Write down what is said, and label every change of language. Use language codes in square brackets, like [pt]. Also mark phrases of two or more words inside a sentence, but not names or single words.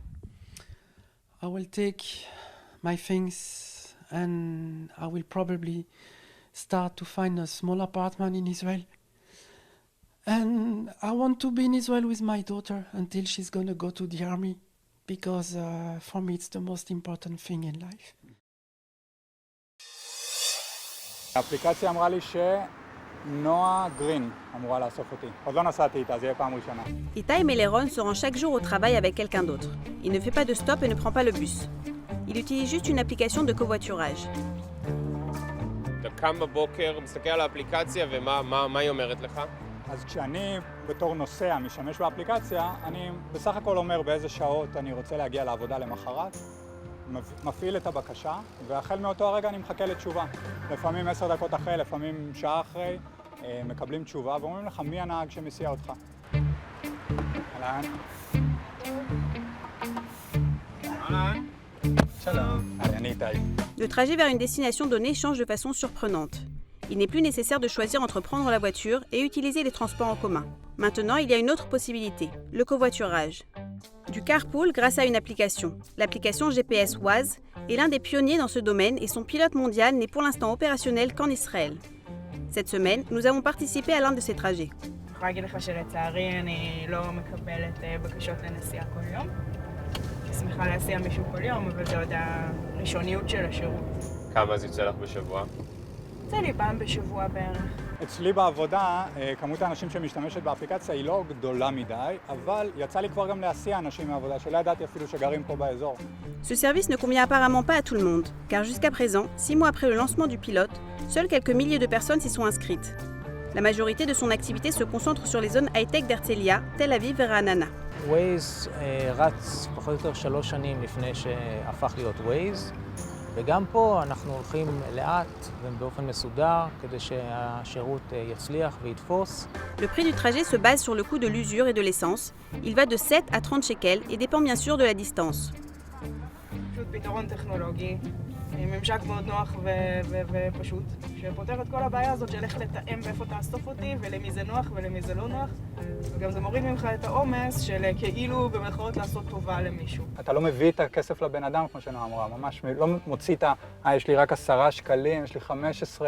[en] I will take my things and I will probably start to find a small apartment in Israel. And I want to be in Israel with my daughter until she's gonna go to the army. Because for me it's the most important thing in life. [he] האפליקציה אמרה לי שנועה גרין אמורה לאסוף אותי. עוד לא נסעתי איתה, זה יהיה פעם ראשונה. [fr] Itai Meleron se rend chaque jour au travail avec quelqu'un d'autre. Il ne fait pas de stop et ne prend pas le bus. Il utilise juste une application de covoiturage. [he] אתה קם בבוקר, מסתכל על האפליקציה ומה היא אומרת לך? אז כשאני בתור נוסע משתמש באפליקציה, אני בסך הכל אומר באיזה שעות אני רוצה להגיע לעבודה למחרת, מפעיל את הבקשה, והחל מאותו הרגע אני מחכה לתשובה. לפעמים 10 דקות אחרי, לפעמים שעה אחרי, מקבלים תשובה ואומרים לך מי הנהג שמסיע אותך. אהלן. אהלן. שלום. אני איתי. [fr] Le trajet vers une destination donnée change de façon surprenante. Il n'est plus nécessaire de choisir entre prendre la voiture et utiliser les transports en commun. Maintenant, il y a une autre possibilité, le covoiturage. Du carpool grâce à une application. L'application GPS Waze est l'un des pionniers dans ce domaine et son pilote mondial n'est pour l'instant opérationnel qu'en Israël. Cette semaine, nous avons participé à l'un de ces trajets. [he] אני יכולה להגיד לך שלצערי אני לא מקבלת בקשות לנסיעה כל יום. שמחה להסיע מישהו כל יום, אבל זה עוד הראשוניות של השירות. כמה זה יוצא לך בשבוע? יוצא לי פעם בשבוע בערך. אצלי בעבודה, כמות האנשים שמשתמשת באפליקציה היא לא גדולה מדי, אבל יצא לי כבר גם להסיע אנשים מהעבודה, שלא ידעתי אפילו שגרים פה באזור. [fr] Ce service ne convient apparemment pas à tout le monde, car jusqu'à présent, 6 mois après le lancement du pilote, seuls quelques milliers de personnes s'y sont inscrites. La majorité de son activité se concentre sur les zones high-tech d'Herzliya, Tel Aviv et Ra'anana. [he] ווייז רץ פחות או יותר 3 שנים לפני שהפך להיות ווייז, וגם פה אנחנו הולכים לאט ובאופן מסודר כדי שהשירות יצליח ויתפוס. [fr] Le prix du trajet se base sur le coût de l'usure et de l'essence. Il va de 7 à 30 shekels et dépend bien sûr de la distance. [he] פשוט פתרון טכנולוגי, ממשק מאוד נוח ופשוט, שפותר את כל הבעיה הזאת של איך לתאם ואיפה תאסוף אותי ולמי זה נוח ולמי זה לא נוח, וגם זה מוריד ממך את העומס של כאילו במרכאות לעשות טובה למישהו. אתה לא מביא את הכסף לבן אדם, כמו שנועה אמרה, ממש לא מוציא את יש לי רק 10 שקלים, יש לי 15.